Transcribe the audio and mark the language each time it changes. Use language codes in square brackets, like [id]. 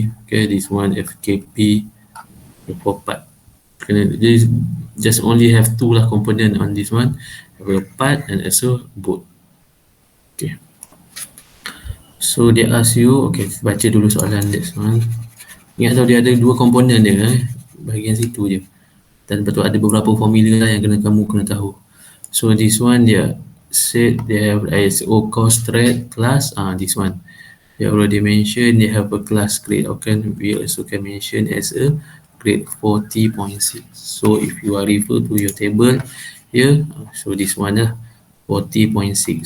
[en] Okay, this one FKP for part. This just only have two lah component on this one, have a part and also bolt. Okay, so they ask you, okay, [ms] baca dulu soalan [en] this one. [ms] Ingat tahu dia ada dua komponen dia bahagian situ je, dan betul ada beberapa formula yang kamu kena tahu. [en] So this one they said they have ISO course thread class. This one they already mentioned they have a class grade. Okay, we also can mention as a grade 40.6. So if you are refer to your table here, so this one 40.6.